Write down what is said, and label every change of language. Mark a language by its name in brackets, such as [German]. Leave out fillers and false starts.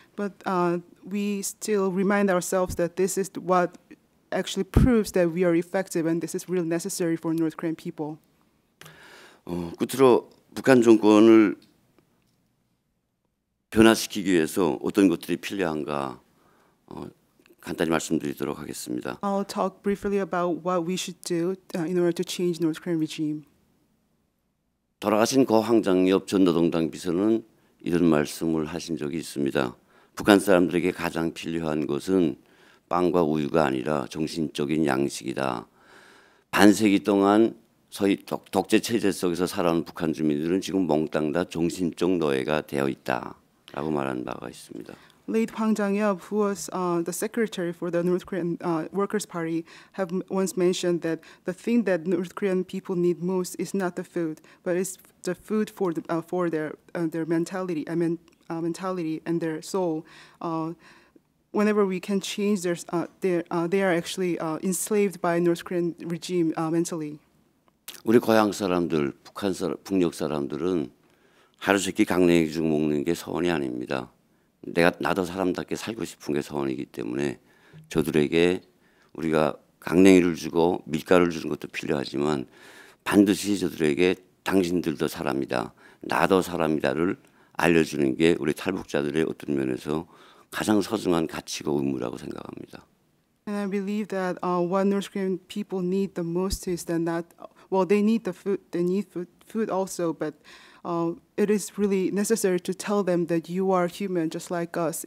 [English] But we still remind ourselves that this is what actually proves that we are effective and this is really necessary for North Korean people. [Korean] 끝으로 북한 정권을 변화시키기 위해서 어떤 것들이 필요한가 간단히 말씀드리도록 하겠습니다. [English] I'll talk briefly about what we should do in order to change North Korean regime. [Korean] 돌아가신 고 황장엽 전 노동당 비서는 이런 말씀을 하신 적이 있습니다. 북한 사람들에게 가장 필요한 것은 빵과 우유가 아니라 정신적인 양식이다. 반세기 동안 소위 독재 체제 속에서 살아온 북한 주민들은 지금 몽땅 다 정신적 노예가 되어 있다라고 말한 바가 있습니다. [English] Late Hwang Jang-yeop, who was the secretary for the North Korean Workers' Party, have once mentioned that the thing that North Korean people need most is not the food, but it's the food for their mentality, mentality and their soul. Whenever we can change they are actually enslaved by North Korean regime mentally. [Korean] 우리 고향 사람들, 북녘 사람들은 하루 세끼 강냉이죽 먹는 게 소원이 아닙니다. 나도 사람답게 살고 싶은 게 소원이기 때문에 저들에게 우리가 강냉이를 주고 밀가루를 주는 것도 필요하지만 반드시 저들에게 당신들도 사람이다, 나도 사람이다를 알려주는 게 우리 탈북자들의 어떤 면에서 가장 소중한 가치고 의무라고 생각합니다. [English] And I believe that what North Korean people need the most is that they need the food, they need food also, but it is really necessary to tell them that you are human just like us.